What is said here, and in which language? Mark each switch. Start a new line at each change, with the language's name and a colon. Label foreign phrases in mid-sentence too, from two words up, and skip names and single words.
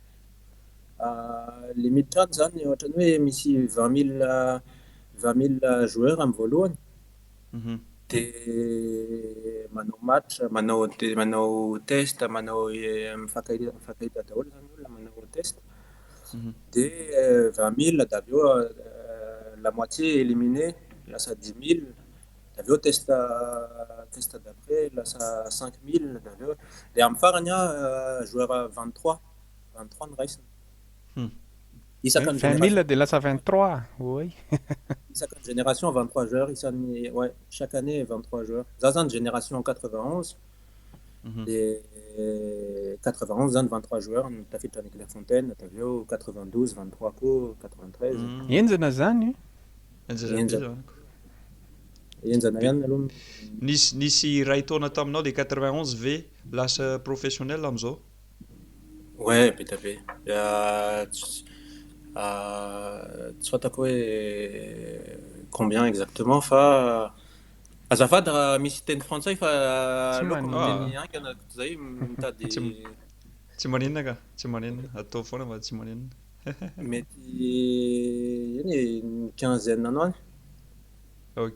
Malagasy: Le miditra any zany ohatrany hoe misy 20 000 joueurs amin'ny voalohany. De manao match, manao test, manao mifankahita daholo zany olona manao test. De 20 000 d'aveo
French: la moitié éliminé
Malagasy: lasa 10 000 d'aveo
French: test d'après
Malagasy: lasa 5 000 d'aveo. De amin'ny farany joueur 23 ny raisiny. 20 000 de lasa 23, oui.
French: Chaque génération 23 joueurs, chaque année 23 joueurs. Ça c'est une génération 91. Et 91 ans 23 joueurs, tu as fait avec Clairefontaine, tu as vu 92 23 coups, 93.
Malagasy: Yenzana zany? Yenzana ihany aloha. Nisy ray taona taminao de 91 ve lasa professionnel am'zao? Ouais, be. Tsy fantako hoe
French: combien exactement
Malagasy: fa azafady raha misy teny frantsay fa Tsy aleoko manino. miteny angana zay mitady Tsy maninona ka, tsy maninona. Atao foana fa tsy maninona. mety eny
French: une quinzaine
Malagasy: any any. Ok,